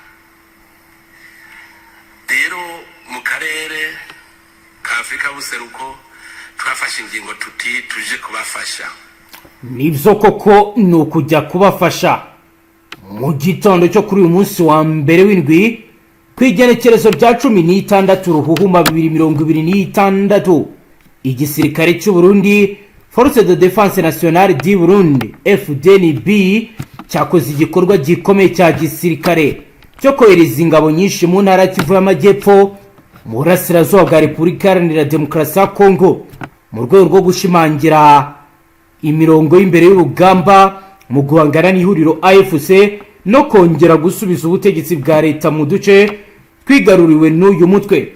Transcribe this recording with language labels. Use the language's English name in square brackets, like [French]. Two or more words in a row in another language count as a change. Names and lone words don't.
[Rundi] Rero mu karere ka Afrika y'Ubuseruko twafashe ingingo tuti tuje kubafasha. Nivyo koko ni ukujya kubafasha. [Kinyarwanda] Mu gitondo cyo kuri uyu munsi wa mbere w'indwi kwigenekerezo rya 16 Ruhuhuma 2026 igisirikare cy'u Burundi Force de Défense Nationale du Burundi FDNB cyakoze igikorwa gikomeye cya gisirikare cyo kohereza ingabo nyinshi mu ntara Kivu y'Amajyepfo mu burasirazuba bwa Repubulika Iharanira Demokarasi ya Kongo mu rwego rwo gushimangira imirongo y'imbere y'urugamba mu guhangana n'ihuriro AFC no kongera gusubiza ubutegetsi bwa leta mu duce twigaruriwe n'uyu mutwe.